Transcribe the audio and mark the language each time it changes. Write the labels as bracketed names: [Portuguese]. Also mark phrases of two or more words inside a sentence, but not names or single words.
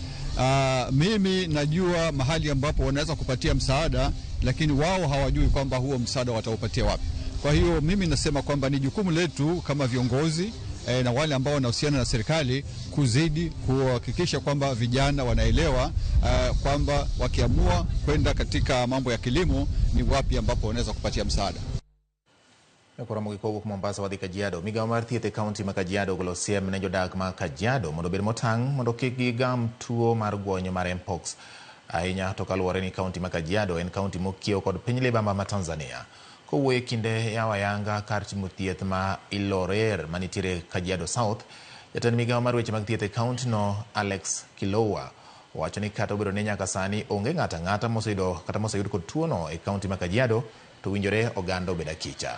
[Swahili] Mimi najua mahali ambapo wanaweza kupatia msaada, lakini wao hawajui kwamba huo msaada wataupatia wapi. Kwa hiyo mimi nasema kwamba ni jukumu letu kama viongozi na wale ambao wanahusiana na serikali kuzidi kuhakikisha kwamba vijana wanaelewa kwamba wakiamua kwenda katika mambo ya kilimo ni wapi ambapo wanaweza kupatia msaada. [Luo (Kenya and Tanzania)] Kora mugiko ko Mombasa wadhi Kajiado. Migawo mar thieth e kaunti ma Kajiado ogolo siem ne jodak ma Kajiado mondo bed motang' mondo kik gigam tuo mar guonyo mar mpox. Ahinya to kaluwore ni kaunti ma Kajiado en kaunti mokiewo kod piny libamba ma Tanzania. Kowuoyo kinde ya wayanga kar timo thieth ma Ilorer manitiere Kajiado South, jatend migawo mar weche mag thieth e kaunti no Alex Kilowa wacho ni kata obedo ni nyaka sani onge ng'ata ng'ata moseyud kod tuo no e kaunti ma Kajiado, to winjore oganda obed akicha.